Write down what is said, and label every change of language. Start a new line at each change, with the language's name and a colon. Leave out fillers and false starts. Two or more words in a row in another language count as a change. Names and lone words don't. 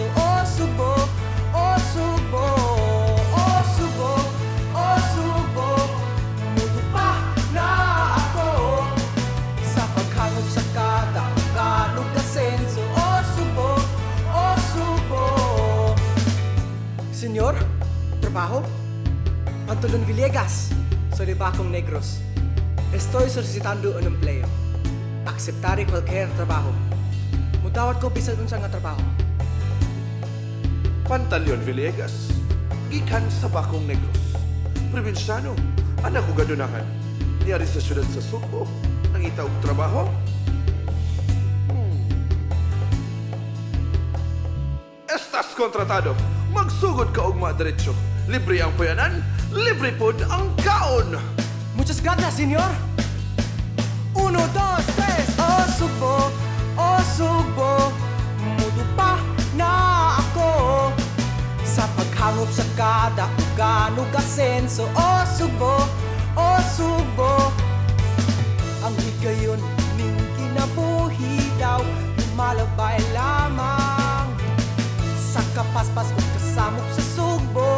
Cebuano: O Sugbo, mutupa na ako sa paghangop sa kada gano kasenso. O Sugbo. Senyor,
Spanish: trabajo? Pantulon Villegas, soy de Bacong Negros. Estoy solicitando un empleo. Aceptaré cualquier trabajo.
Cebuano: Mutawat ko bisan unsa nga trabaho. Pantaleon Villegas, gikan sa Bacong Negros. Probinsyano, anak ko gadunahan. Niyari sa syudad sa Sugbo, nang itaog trabaho.
Spanish: Estas kontratado,
Cebuano: magsugod ka og madiretsyo. Libre ang puyanan, libre pod ang kaon.
Spanish: Muchas gracias, senyor. 1, 2, 3.
Cebuano: O Sugbo, mutupa na ako sa paghangop sa kada gano kasenso. O Sugbo, ang higayon ning kinabuhi daw lumalabay lamang sa kapaspas o kasamok sa Sugbo.